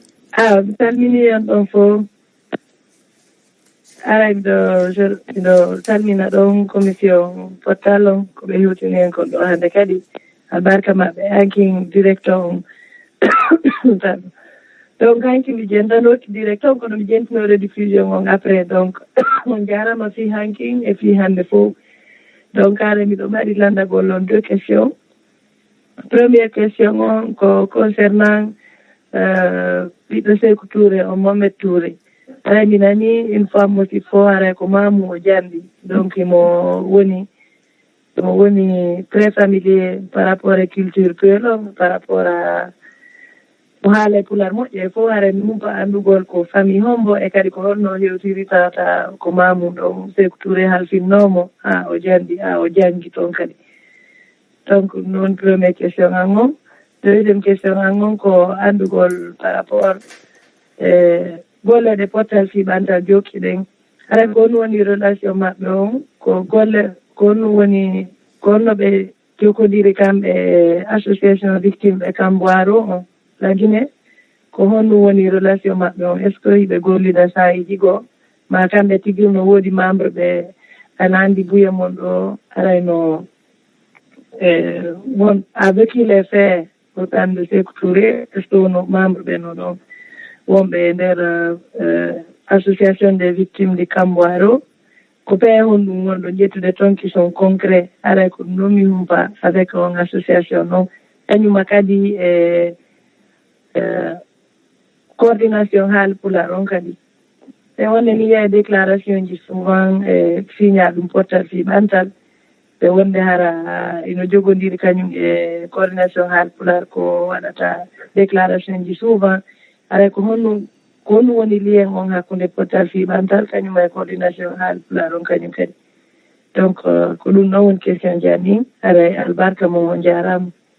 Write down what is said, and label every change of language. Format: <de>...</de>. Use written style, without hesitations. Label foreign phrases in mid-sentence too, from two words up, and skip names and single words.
<ff>mi salmini on ɗon fof aray miɗo salmina ɗon commission pottal on ko ɓe hewtini hen kon ɗo hande kadi albarka maɓɓe hankin directeur on donc hanki mi jendanoki direct on kono mi jentino rediffusion on</ff> <fr>après donc</fr> <ff>on jarama fi hanki e fi hande fof donc ara miɗo mbaɗi landagol on 2 questions.</ff> <fr>Première question</fr> <ff>on ko concernant ɓiɗɗo Sékou Touré o Mohamed Touré. Ara mi nani</ff> <fr>une fois</fr> <ff>mosi fo ara ko mamu o jandi donc mo woni</ff> <fr>très familier par rapport à culture</fr> <ff>peulon</ff> <fr>par rapport à</fr> <ff>mo haala pular moƴƴe fof hare mi humpa anndugol ko famille hombo e kadi ko honno hewtiri tawata ko mamum ɗon Sékou Touré halfinnoomo haa o janndi haa o janngi toon kadi donc noon</ff> <fr>première question</fr> <ff>an on</ff> <fr>deuxiéme question</fr> <ff>an on ko anndugol</ff> <fr>par rapport</fr> <ff>e golle ɗe pottal fiɓantal jokkiɗen hara ko honno woni relation maɓɓe on ko golle ko honno ɓe jokkodiri kamɓe</ff> <fr>association victime</fr> <ff>ɓe Kamboaro on la Guinée ko honno woni relation maɓɓe on</ff> <fr>est ce que</fr> <ff>hiɓe gollida sahiji goo ma kamɓe tigi no woodi membre ɓe ana anndi buye mon ɗo arayno</ff> <fr>won avec les faits autant de Sékou Touré est ce que</fr> <ff>wono membre ɓe no ɗon wonɓe e nder</ff> <fr>association des victimes de Kamboaro</fr> <ff>ko pee hon ɗum wonɗo ƴettude toon</ff> <fr>qui sont concret</fr> <ff>aray ko ɗum ɗon mi humpa avec on association noon kañuma kadi coordination haala pular on kadi e wonde mi yiya déclaration ji souvent e signa ɗum pottal fiɓantal ɓe wonde hara ino jogodiri kañum e coordination haala pular ko waɗata déclaration ji souvent aray ko honno woni lien on hakkunde pottal fiɓantal kañum e coordination haala pular on kañum kadi donc ko ɗum ɗon woni question janni aray albarka mum on jarama.</ff>